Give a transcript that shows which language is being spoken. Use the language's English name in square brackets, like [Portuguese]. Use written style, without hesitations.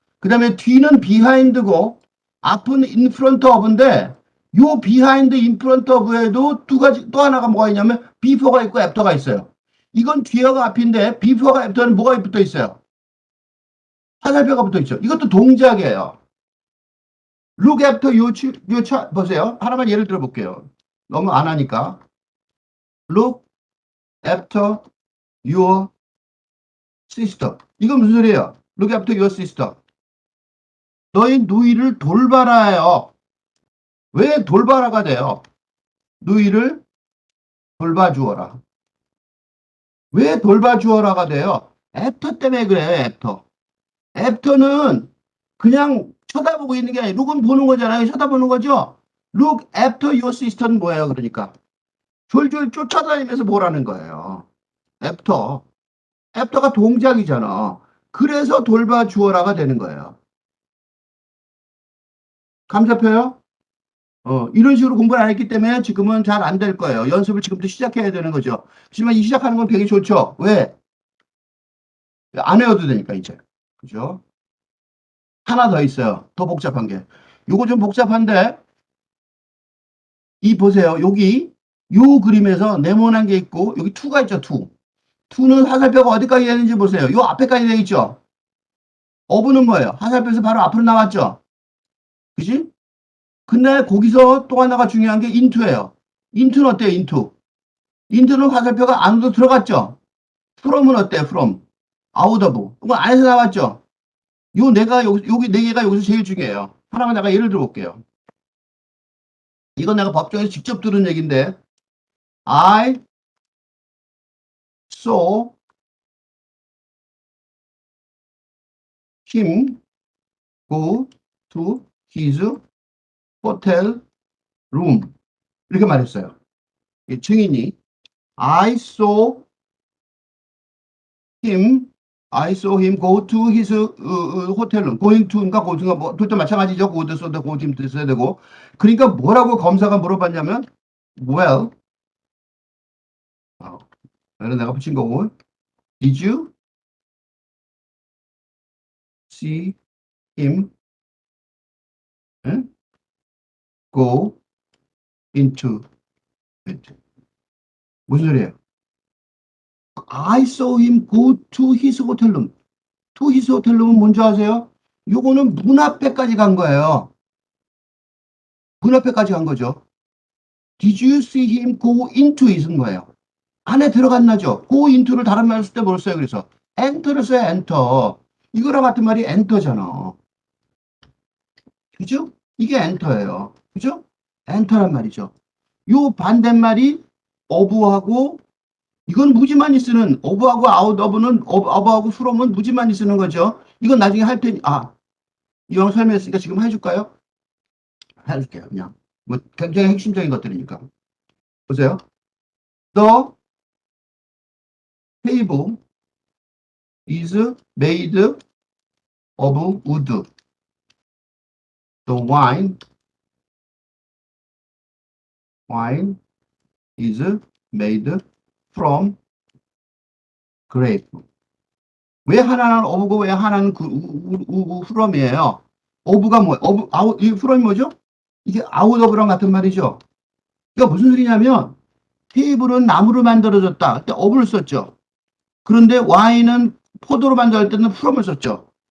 [Korean] 그 다음에 뒤는 behind고 앞은 in front of인데 요 behind, in front of에도 두 가지 또 하나가 뭐가 있냐면 before가 있고 after가 있어요. 이건 뒤에가 앞인데 before가 after는 뭐가 붙어 있어요? 화살표가 붙어 있죠. 이것도 동작이에요. [English] look after [Korean] 보세요. 하나만 예를 들어 볼게요. 너무 안 하니까. [English] look after your sister. [Korean] 이건 무슨 소리예요? [English] look after your sister. [Korean] 너희 누이를 돌봐라요. 왜 돌봐라가 돼요? 누이를 돌봐주어라. 왜 돌봐주어라가 돼요? 애프터 때문에 그래요, 애프터. 애프터는 그냥 쳐다보고 있는 게 아니라 룩은 보는 거잖아요. 쳐다보는 거죠? [English] Look after your sister는 [Korean] 뭐예요, 그러니까? 졸졸 쫓아다니면서 뭐라는 거예요. 애프터. 애프터가 동작이잖아. 그래서 돌봐주어라가 되는 거예요. 감 잡혀요? 이런 식으로 공부를 안 했기 때문에 지금은 잘 안 될 거예요. 연습을 지금부터 시작해야 되는 거죠. 하지만 이 시작하는 건 되게 좋죠. 왜? 안 외워도 되니까, 이제. 그죠? 하나 더 있어요. 더 복잡한 게. 요거 좀 복잡한데, 보세요. 여기, 요 그림에서 네모난 게 있고, 여기 투가 있죠, 투. 투는 화살표가 어디까지 되는지 보세요. 요 앞에까지 되어 있죠? 어부는 뭐예요? 화살표에서 바로 앞으로 나왔죠? 그지? 근데 거기서 또 하나가 중요한 게 인투예요. 인투는 어때요, 인투? 인투는 화살표가 안으로 들어갔죠? from은 어때요, from? out of. 이건 안에서 나왔죠? 여기 네 개가 여기서 제일 중요해요. 하나만 내가 예를 들어 볼게요. 이건 내가 법정에서 직접 들은 얘기인데, [English] I saw him go to his hotel room. [Korean] 이렇게 말했어요. 이 증인이 [English] I saw him I saw him go to his hotel room. [Korean] going to인가 go to인가 뭐 둘 다 마찬가지죠. [English] go to [Korean] 써도 [English] go to [Korean] 써야 되고. 그러니까 뭐라고 검사가 물어봤냐면 well, 어, 이런 내가 붙인 거고. [English] Did you see him 응? go into it? [Korean] 무슨 소리예요? [English] I saw him go to his hotel room. to his hotel room은 [Korean] 뭔지 아세요? 요거는 문 앞에까지 간 거예요. 문 앞에까지 간 거죠. [English] Did you see him go into it은 [Korean] 거예요. 안에 들어갔나죠? go into를 다른 말로 쓸 때 뭘 써요? 그래서 enter를 써요. [English] enter. [Korean] 이거랑 같은 말이 enter잖아. 그죠? 이게 enter예요. 그죠? enter란 말이죠. 요 반대말이 of하고 이건 무지만이 쓰는 of하고 out of는 of하고 from은 무지만이 쓰는 거죠. 이건 나중에 할 테니 이왕 설명했으니까 지금 해줄까요? 해줄게요. 그냥 뭐 굉장히 핵심적인 것들이니까 보세요. [English] The table is made of wood. The wine is made from grape. [Korean] 왜 하나는 of고 왜 하나는 from이에요? of가 뭐예요? out, 이 from이 뭐죠? 이게 out of랑 같은 말이죠. 이거 무슨 소리냐면 테이블은 나무로 만들어졌다. 그때 of를 썼죠. 그런데 와인은 포도로 만들 때는 from을 썼죠.